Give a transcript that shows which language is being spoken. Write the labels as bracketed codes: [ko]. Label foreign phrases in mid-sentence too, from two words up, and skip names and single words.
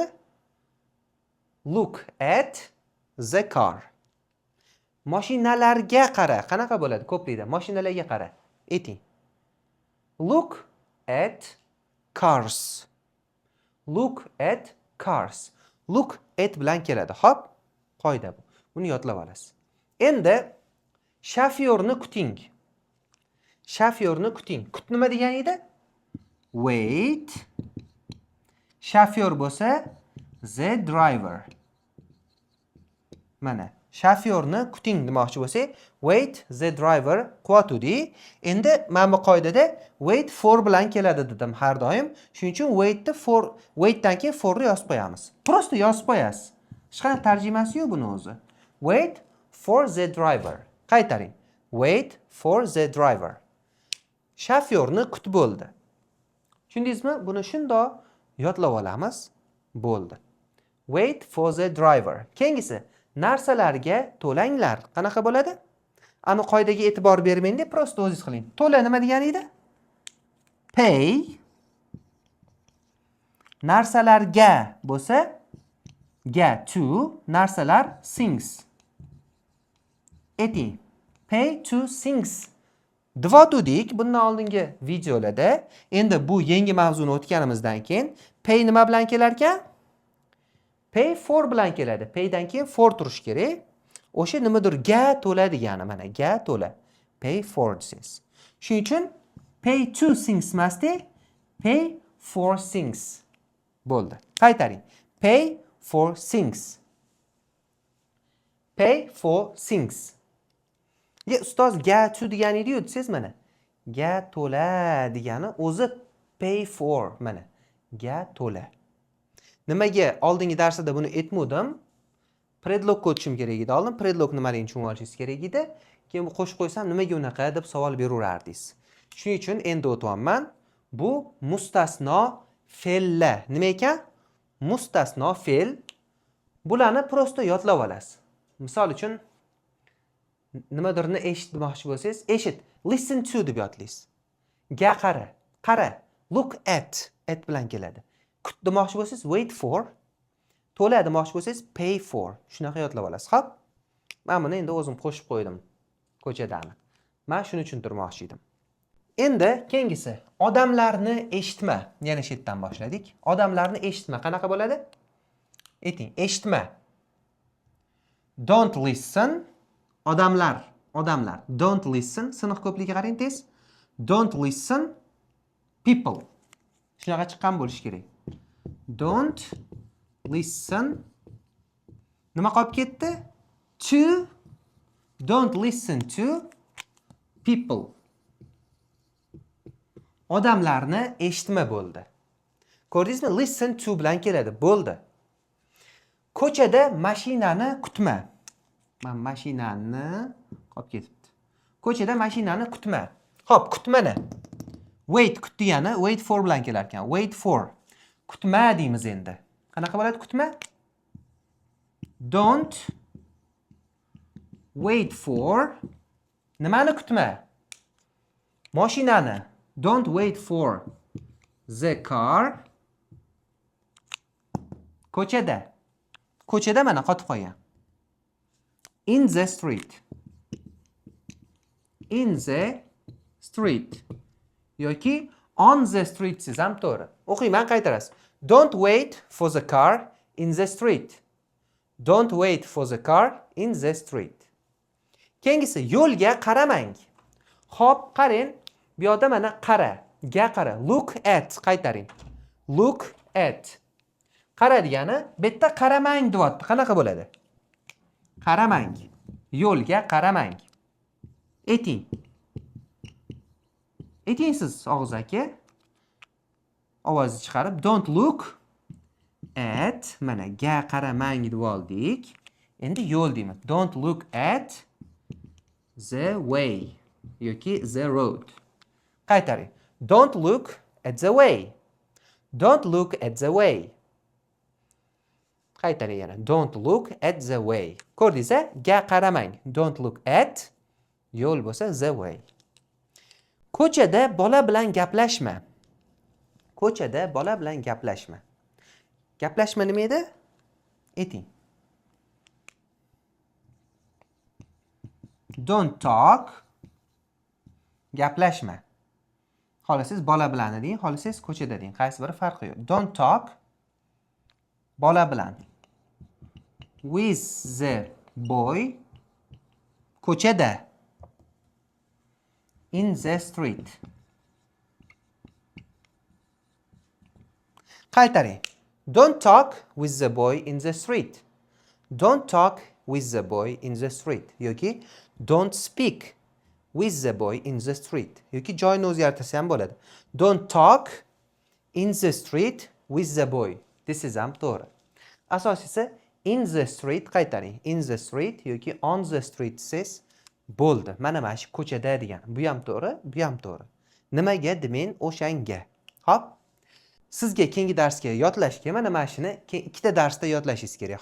[en] Look at the car. [uz] Mashinalarga qara. Qanaqa bo'ladi? Ko'plikda mashinalarga qara. Ayting. [en] Look at cars. Look at cars. Look at [uz] bilan keladi. Hop, qoida bu. Buni yodlab olasiz. Endi shofyorni kuting. Shofyorni kuting. Kut nima degan edi? [en] Wait. [uz] Shofyor bo'lsa [en] the driver. [uz] Mana Shofyorni kuting demoqchi bo'lsak, [en] wait the driver kutdi. [uz] Endi mana bu qoidada [en] wait for [uz] bilan keladi dedim har doim. Shuning uchun waitdan keyin forni yozib qo'yamiz. Prosta yozib qo'yasiz. Hech qanday tarjimasi yo'q buni o'zi. [en] Wait for the driver. Qaytaring. Wait for the driver. [uz] Shofyorni kutib bo'ldi. Tushundingizmi? Buni shundoq yodlab olamiz. Bo'ldi. [en] Wait for the driver. [uz] Keyingisi narsalarga to'langlar. Qanaqa bo'ladi? Ani qoidaga e'tibor bermang deb prosta o'zingiz qiling. To'la nima degani edi? Pay. Narsalarga bo'lsa ga to, narsalar things. [en] Ayting. Pay to things. [uz] Dvotudik bundan oldingi videolarda. Endi bu yangi mavzuni o'tganimizdan keyin pay nima bilan kelar ekan? [en] Pay for [uz] bilan keladi. Paydan keyin for turish kerak. O'sha nimadir ga to'la degani mana ga to'la. [en] Pay for things. [uz] Shuning uchun [en] pay to things emasdi, pay for things [uz] bo'ldi. Qaytaring. [en] Pay for things. Pay for things. [uz] Ustoz ga to degani edi-yu, desiz mana. Ga to'la degani o'zi [en] pay for [uz] mana. Ga to'la. Nimaga oldingi darsda buni aytmadim? Predlog o'tishim kerak edi. Oldin predlog nimaligini tushunib olishingiz kerak edi. Keyin bu qo'shib qo'ysam nimaga unaqa deb savol beraverardingiz. Shuning uchun endi o'tyapman. Bu mustasno fe'llar. Nima ekan? Mustasno fe'l. Bularni prosta yodlab olasiz. Misol uchun nimadirni eshitmoqchi bo'lsangiz, eshit, [en] listen to [uz] deb yodlaysiz. Ga qara, qara, [en] look at [uz] bilan keladi. Kut demoqchi bo'lsangiz, [en] wait for. [uz] To'la demoqchi bo'lsangiz, [en] pay for. [uz] Shunaqa yodlab olasiz. Xo'p. Men buni endi o'zim qo'shib qo'ydim ko'chadani. Men shuni tushuntirmoqchi edim. Endi keyingisi, odamlarni eshitma. Yana shu yerdan boshladik. Odamlarni eshitma qanaqa bo'ladi? Ayting, eshitma. [en] Don't listen. Odamlar. Don't listen. [uz] Sinf ko'pligiga qarang tez. [en] Don't listen. People. [uz] Shunaqa chiqqan bo'lish kerak. [en] Don't listen. [uz] Nima qolib ketdi? [en] To. Don't listen to people. [uz] Odamlarni eshitma bo'ldi. Ko'rdingizmi? [en] Listen to [uz] bilan keladi. Bo'ldi. Ko'chada mashinani kutma. Men mashinani qolib ketibdi. Ko'chada mashinani kutma. Xo'p, kutmani. Wait kut degani [en] wait for [uz] bilan kelar ekan. [en] Wait for. [uz] Kutma deymiz endi. Qanaqa bo'ladi kutma? [en] Don't wait for. [uz] Nimani kutma? Mashinani. [en] Don't wait for the car. [uz] Ko'chada. Ko'chada mana qotib qolgan. [en] In the street. In the street. [uz] Yoki [en] on the street [uz] siz ham to'g'ri. O'qiyman qaytarasiz. [en] Don't wait for the car in the street. Don't wait for the car in the street. [uz] Keyingisi yo'lga qaramang. Xo'p, qarang. Bu yerda mana qara, ga qara. [en] Look at qaytaring. Look at. [uz] Qara degani bu yerda qaramang deyapti. Qanaqa bo'ladi? Qaramang. Yo'lga qaramang. Ayting. Ayting siz og'iz aka. Ovozni chiqarib [en] don't look at [uz] mana ga qaramang deb oldik. Endi yo'l deymiz. [en] Don't look at the way yoki the road. Qaytaring. Don't look at the way. Don't look at the way. [uz] Qaytaring yana. [en] Don't look at the way. [uz] Ko'rdingiz-a? Ga qaramang. [en] Don't look at [uz] yo'l bo'lsa [en] the way. [uz] Ko'chada bola bilan gaplashma. Ko'chada bola bilan gaplashma. Gaplashma nima edi? Ayting. [en] Don't talk. [uz] Gaplashma. Xolasiz bola bilan deng, xolasiz ko'chada deng. Qaysi biri farqi yo'q. [en] Don't talk. [uz] Bola bilan. [en] With the boy. Ko'chada. In the street. [uz] Qaytaring. [en] Don't talk with the boy in the street. Don't talk with the boy in the street yoki don't speak with the boy in the street [uz] yoki joyni o'zgartirsa ham bo'ladi. [en] Don't talk in the street with the boy. This is [uz] ham to'g'ri. [en] Asosiysi in the street qaytaring. In the street yoki on the street says bo'ldi. [uz] Mana shu ko'chada degan. Bu ham to'g'ri, bu ham to'g'ri. Nimaga demen o'shanga. Hop. Sizga keyingi darsga yodlashga mana shuni ikkita darsda yodlashingiz kerak.